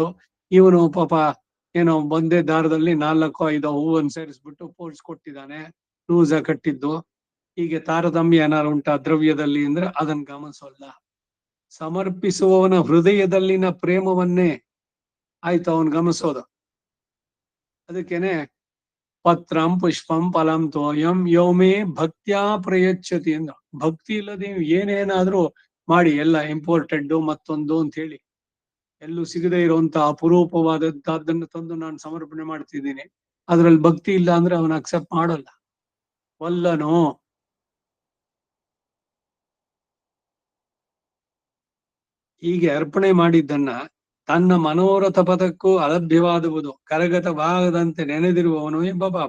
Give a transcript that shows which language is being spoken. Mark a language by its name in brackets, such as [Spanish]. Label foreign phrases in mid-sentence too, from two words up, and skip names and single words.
[Kannada] ಇವನು ಪಾಪ ಏನೋ ಒಂದೇ ದಾರದಲ್ಲಿ 4-5 ಹೂವನ್ನು ಸೇರಿಸ್ಬಿಟ್ಟು ಪೋಲ್ಸ್ ಕೊಟ್ಟಿದ್ದಾನೆ, ಲೂಸ ಕಟ್ಟಿದ್ದು. ಹೀಗೆ ತಾರತಮ್ಯ ಏನಾರು ಉಂಟಾ ದ್ರವ್ಯದಲ್ಲಿ ಅಂದ್ರೆ ಅದನ್ನ ಗಮನಿಸೋಲ್ಲ. ಸಮರ್ಪಿಸುವವನ ಹೃದಯದಲ್ಲಿನ ಪ್ರೇಮವನ್ನೇ ಆಯ್ತು ಅವನ್ ಗಮನಿಸೋದು. ಅದಕ್ಕೇನೆ [Sanskrit] ಪತ್ರಂ ಪುಷ್ಪಂ ಫಲಂ ತೋಯಂ ಯೌಮೇ ಭಕ್ತ್ಯಾ ಪ್ರಯಚ್ಛತಿ [Kannada] ಅಂದ. ಭಕ್ತಿ ಇಲ್ಲದೆ ಏನೇನಾದ್ರೂ ಮಾಡಿ, ಎಲ್ಲ ಇಂಪೋರ್ಟೆಡ್ ಮತ್ತೊಂದು ಅಂತ ಹೇಳಿ ಎಲ್ಲೂ ಸಿಗದೆ ಇರುವಂತ ಅಪರೂಪವಾದದ್ದನ್ನು ತಂದು ನಾನು ಸಮರ್ಪಣೆ ಮಾಡ್ತಿದ್ದೀನಿ, ಅದ್ರಲ್ಲಿ ಭಕ್ತಿ ಇಲ್ಲ ಅಂದ್ರೆ ಅವನ ಅಕ್ಸೆಪ್ಟ್ ಮಾಡಲ್ಲ. ವಲ್ಲನೋ, ಹೀಗೆ ಅರ್ಪಣೆ ಮಾಡಿದ್ದನ್ನ ತನ್ನ ಮನೋರಥ ಪದಕ್ಕೂ ಅಲಭ್ಯವಾದುವುದು ಕರಗತವಾಗದಂತೆ ನೆನೆದಿರುವವನು ಎಂಬ ಭಾವ.